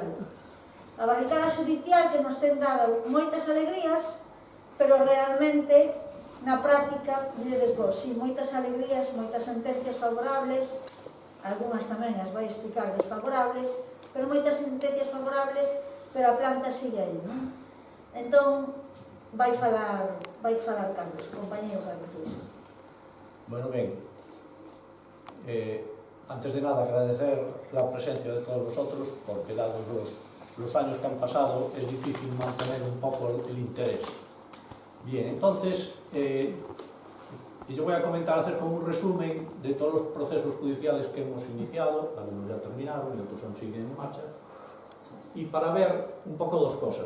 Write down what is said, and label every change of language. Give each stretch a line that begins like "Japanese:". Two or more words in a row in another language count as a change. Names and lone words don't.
Galician: A barricada xudicial que nos ten dado moitas alegrías, pero realmente na práctica lle digo, si moitas alegrías, moitas sentencias favorables, algunhas tamén as vai explicar desfavorables, pero moitas sentencias favorables, pero a planta sigue aí, non? Entón, vai falar Carlos, compañero Carlos.
Spanish: Bueno,
Galician: ben,
Spanish: antes de nada agradecer la presencia de todos vosotros, porque dados los años que han pasado es difícil mantener un poco el interés. Bien, entonces, yo voy a comentar acerca de un resumen de todos los procesos judiciales que hemos iniciado, algunos ya terminaron y otros aún siguen en marcha, y para ver un poco dos cosas.